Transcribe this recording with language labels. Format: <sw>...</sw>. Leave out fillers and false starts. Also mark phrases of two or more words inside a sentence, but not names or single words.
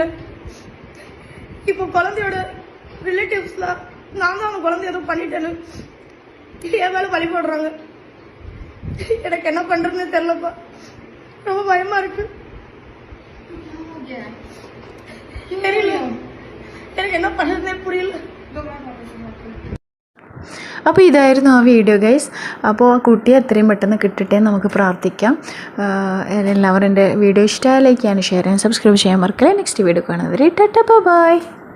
<ta>இப்போ குழந்தையோட ரிலேட்டிவ்ஸ்லாம் நான் தான் அந்த குழந்தை எதுவும் பண்ணிட்டேன்னு என் மேலே பழி போடுறாங்க. எனக்கு என்ன பண்ணுறதுன்னு தெரிலப்பா. ரொம்ப பயமாக இருக்கு. தெரியல, எனக்கு என்ன பண்ணுறதுனே புரியல.</ta> <ml>അപ്പോൾ ഇതായിരുന്നു ആ</ml> <en>video guys.</en> <ml>അപ്പോൾ ആ കുട്ടിയെ എത്രയും പെട്ടെന്ന് കിട്ടട്ടെ നമുക്ക് പ്രാർത്ഥിക്കാം. എല്ലാവരും എൻ്റെ വീഡിയോ ഇഷ്ടമായി ലൈക്ക് ചെയ്യാനും ഷെയർ ചെയ്യാനും സബ്സ്ക്രൈബ് ചെയ്യാൻ മറക്കല്ലേ.</ml> <en>next video</en> <ml>കാണുന്നത്</ml> <en>tata bye.</en>